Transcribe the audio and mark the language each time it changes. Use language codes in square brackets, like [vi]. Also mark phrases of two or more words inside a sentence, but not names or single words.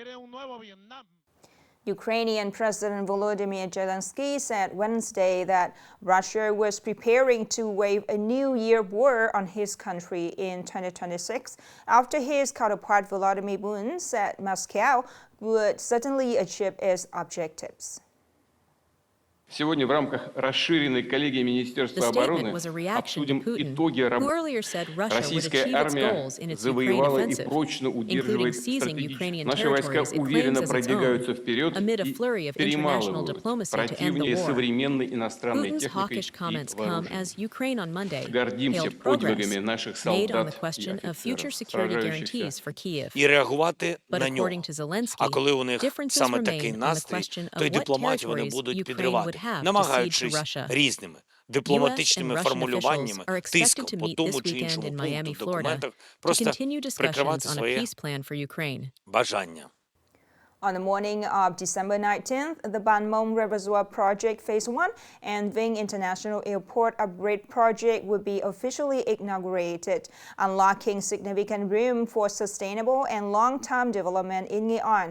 [en] Ukrainian President Volodymyr Zelensky said Wednesday that Russia was preparing to wage a new year war on his country in 2026 after his counterpart Vladimir Putin said Moscow would certainly achieve its objectives. [ru] Сегодня в рамках расширенной коллегии Министерства обороны обсудим итоги работы. Российская армия завоевала и прочно удерживает стратегически. Наши войска уверенно продвигаются вперед и перемалывают противника современной иностранной техникой и вооружением. Гордимся подвигами наших солдат и офицеров, сражающихся. [uk] І реагувати на нього. А коли у них саме такий настрій, то й дипломатію вони будуть підривати, намагаючись різними дипломатичними формулюваннями, тиском по тому чи іншому пункту в документах просто прикривати своє бажання. [en] On the morning of December 19th, the Ban Mong Reservoir Project Phase 1 and Vinh International Airport Upgrade Project will be officially inaugurated, unlocking significant room for sustainable and long-term development in Nghệ An.